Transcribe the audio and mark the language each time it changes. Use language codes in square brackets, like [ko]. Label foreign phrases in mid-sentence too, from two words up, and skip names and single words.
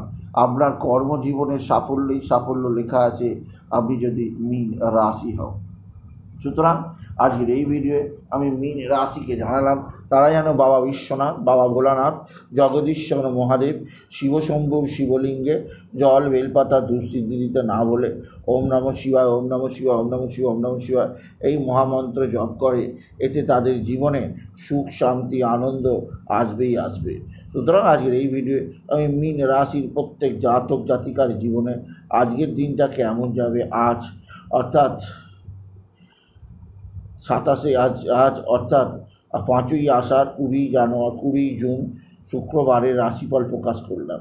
[bn] আপনার কর্মজীবনের সাফল্যেই সাফল্য লেখা আছে আপনি যদি মীন রাশি হন। সুতরাং আজকের এই ভিডিওয়ে আমি মীন রাশিকে জানালাম তারা যেন বাবা বিশ্বনাথ, বাবা ভোলানাথ, জগদীশ্বর মহাদেব, শিবশম্ভুর শিবলিঙ্গে জল বেলপাতা দুঃসিদ্ধি দিতে না বলে [sa] ওম নমঃ শিবায়, ওম নমঃ শিবায়, ওম নমঃ শিবায়, ওম নমঃ শিবায় [bn] এই মহামন্ত্র জপ করে, এতে তাদের জীবনে সুখ, শান্তি, আনন্দ আসবেই আসবে। সুতরাং আজকের এই ভিডিওয়ে আমি মীন রাশির প্রত্যেক জাতক জাতিকার জীবনে আজকের দিনটা কেমন যাবে আজ অর্থাৎ 27 আজ অর্থাৎ 5ই আষাঢ়, 20 জুন শুক্রবারের রাশিফল প্রকাশ করলাম।